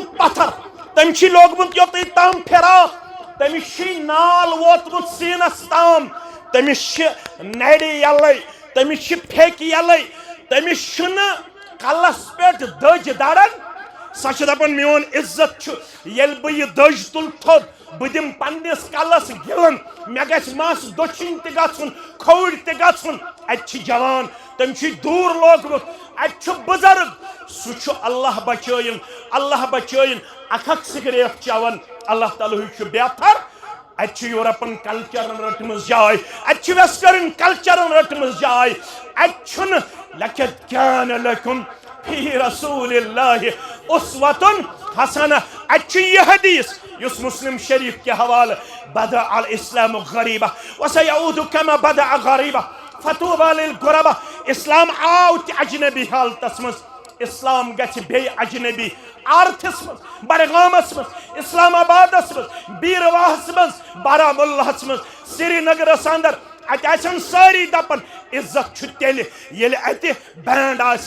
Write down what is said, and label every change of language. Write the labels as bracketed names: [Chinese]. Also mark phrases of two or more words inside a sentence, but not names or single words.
[Kashmiri] پتھر تٔمۍ چھُے لوگمُت یوٚتٕے تام فراق تٔمِس چھُے نال ووتمُت سیٖنس تام تٔمِس چھِ نرِ یلے تٔمِس چھِ پھیٚکہِ یلے تٔمِس چھُنہٕ کلس پٮ۪ٹھ دٔج دڑان سۄ چھِ دپان میون عزت چھُ ییٚلہِ بہٕ یہِ دٔج تُلہٕ تھوٚد بہٕ دِمہٕ پننِس کلس گِلن مےٚ گژھِ مس دٔچھِنۍ تہِ گژھُن کھوٚوٕرۍ تہِ گژھُن اَتہِ چھِ جوان تٔمۍ چھُے دوٗر لوگمُت اَتہِ چھُ بُزرگ سُہ چھُ اللہ بچٲیِن اکھ سگریٹ چٮ۪وان اللہ تعالیٰ چھُ بہتر اَتہِ چھُ یورپن کلچرن رٔٹمٕژ جاے اَتہِ چھُ ویسٹرن کلچرن رٔٹمٕژ جاے اَتہِ چھُنہٕ [Arabic] لقد كان لكم في رسول الله اسوة حسنة [Kashmiri] اَتہِ چھُ یہِ حدیث یُس مسلم شریف [Urdu] کے حوالہ [Arabic] بدأ الاسلام غریبہ وسيعود كما بدأ غریبہ فتوبى للغرباء [Kashmiri] اسلام آو تہِ اجنبی حالتس منٛز اسلام گژھِ بیٚیہِ اجنبی آرتھس منٛز بڈگامس منٛز اسلام آبادس منٛز بیٖرواہس منٛز بارہمولہس منٛز سری نگرس اندر اَتہِ آسن سٲری دپان عزت چھُ تیٚلہِ ییٚلہِ اَتہِ بینڈ آسہِ